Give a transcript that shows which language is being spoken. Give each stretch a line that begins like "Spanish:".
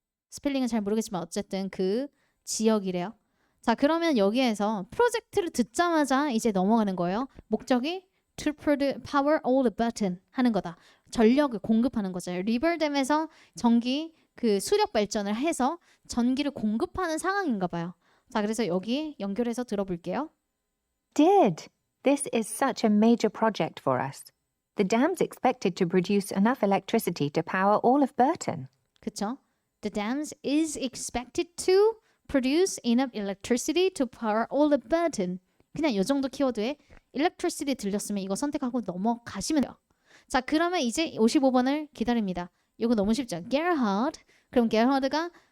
Korean: 스펠링은 잘 모르겠지만 어쨌든 그 지역이래요. 자, 그러면 여기에서 프로젝트를 듣자마자 이제 넘어가는 거예요. 목적이
English: to power all the Burton
Korean: 하는 거다. 전력을 공급하는 거죠. 리버댐에서 전기 그 수력 발전을 해서 전기를 공급하는 상황인가 봐요. 자, 그래서 여기 연결해서 들어볼게요.
English: Did. This is such a major project for us. The dam's expected to produce enough electricity to power all of Burton.
Korean: 그쵸?
English: The dams is expected to produce enough electricity to power all of Burton.
Korean: 그냥 이 정도 키워드에 electricity 들렸으면 이거 선택하고 넘어가시면 돼요. 자, 그러면 이제 55번을 기다립니다. 이거 너무 쉽죠? Gerhard. 그럼 Gerhard가